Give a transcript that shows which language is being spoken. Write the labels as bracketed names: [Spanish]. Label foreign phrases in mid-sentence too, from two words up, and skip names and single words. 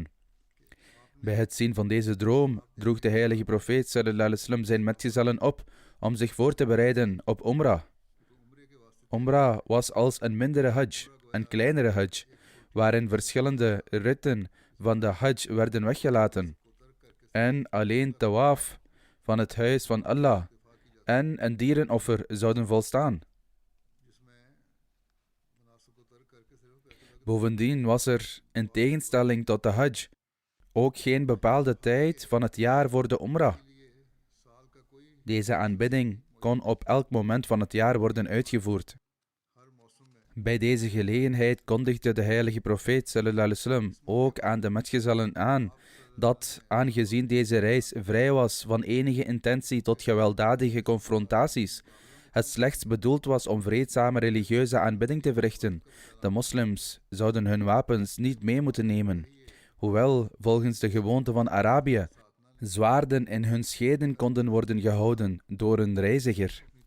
[Dutch] Bij het zien van deze droom droeg de heilige profeet [Arabic] صلى الله عليه وسلم [Dutch] zijn metgezellen op om zich voor te bereiden op Umrah. Umrah was als een mindere hajj, een kleinere hajj, waarin verschillende ritten van de hajj werden weggelaten en alleen tawaf van het huis van Allah en een dierenoffer zouden volstaan. Bovendien was er, in tegenstelling tot de hajj, ook geen bepaalde tijd van het jaar voor de Umrah. Deze aanbidding kon op elk moment van het jaar worden uitgevoerd. Bij deze gelegenheid kondigde de heilige profeet [Arabic] صلى الله عليه وسلم [Dutch] ook aan de metgezellen aan dat, aangezien deze reis vrij was van enige intentie tot gewelddadige confrontaties, het slechts bedoeld was om vreedzame religieuze aanbidding te verrichten, de moslims zouden hun wapens niet mee moeten nemen, hoewel, volgens de gewoonte van Arabië, zwaarden in hun scheden konden worden gehouden door een reiziger.